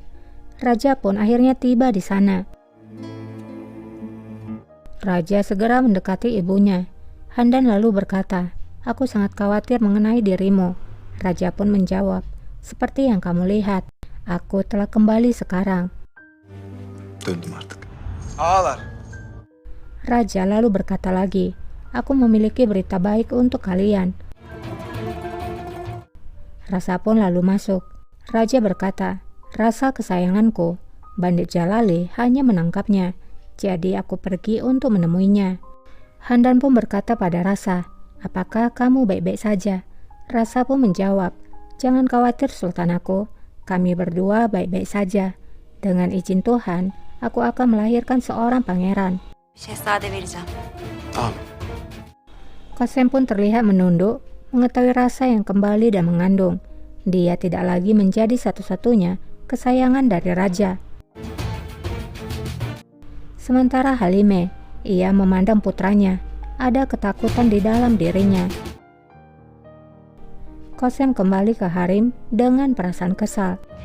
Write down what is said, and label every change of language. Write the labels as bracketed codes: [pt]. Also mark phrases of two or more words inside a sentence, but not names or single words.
[id] Raja pun akhirnya tiba di sana. Raja segera mendekati ibunya. Handan lalu berkata, aku sangat khawatir mengenai dirimu. Raja pun menjawab, seperti yang kamu lihat, aku telah kembali sekarang. [tr] Döndüm artık. Ağlar. [id] Raja lalu berkata lagi, aku memiliki berita baik untuk kalian. Rasa pun lalu masuk. Raja berkata, Rasa kesayanganku, bandit Jalali hanya menangkapnya, jadi aku pergi untuk menemuinya. Handan pun berkata pada Rasa, apakah kamu baik-baik saja? Rasa pun menjawab, jangan khawatir sultanku, kami berdua baik-baik saja. Dengan izin Tuhan, aku akan melahirkan seorang pangeran. [tr] Şehzade vereceğim. Tamam. [id] Kosem pun terlihat menunduk, mengetahui Rasa yang kembali dan mengandung. Dia tidak lagi menjadi satu-satunya kesayangan dari raja. Sementara Halime, ia memandang putranya. Ada ketakutan di dalam dirinya. Kosem kembali ke harem dengan perasaan kesal.